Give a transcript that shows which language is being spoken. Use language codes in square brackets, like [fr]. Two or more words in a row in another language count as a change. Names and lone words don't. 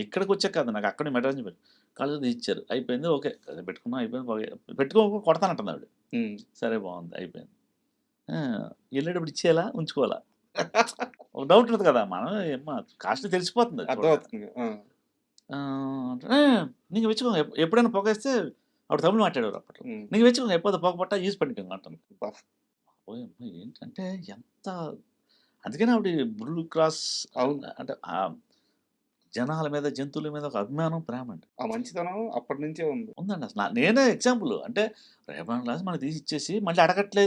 [te] ఇక్కడికొచ్చాక కాదు. నాకు అక్కడి మెడ్రాస్ నుంచి పరిచయం. కళ్ళజోడు ఇచ్చారు. అయిపోయింది. ఓకే. పెట్టుకున్నాం అయిపోయింది. పెట్టుకోక కొడతానంటుంది ఆవిడ. హ్మ్. సరే బావుంది. అయిపోయింది. ఆ! ఎళ్ళేటప్పుడు ఇచ్చేయాలా? ఉంచుకోవాలా? ఒక డౌట్ ఉంటది కదా! మనం ఏమ్మా కాస్ట్ తెలిసిపోతుంది అది చూడగానే. అర్థమవుతుంది. ఆ! [ta] "ఏ நீங்க வச்சுக்கோங்க. [te] ఎప్పుడైనా పొగేస్తే" ఆవిడ తమిళ్ మాట్లాడేవారు అప్పట్లో. హ్మ్. [ta] "நீங்க வச்சுக்கோங்க. எப்போது போக போட்டா యూజ్ பண்ணிக்கோங்க" అంటుంది. [te] అబ్బా! ఓయమ్మ! ఏంటంటే ఎంత అందుకనే ఆవిడ బ్లూ క్రాస్ అవును. అంటే జనాల మీద, జంతువుల మీద ఒక అభిమానం, ప్రేమ అండి. ఆ మంచితనం అప్పటినుంచే ఉంది. ఉందండి అసల. నేనే ఎగ్జాంపుల్. అంటే రేపటి గ్లాస్ మనకు తీసి ఇచ్చేసి మళ్ళీ అడగట్లేదు.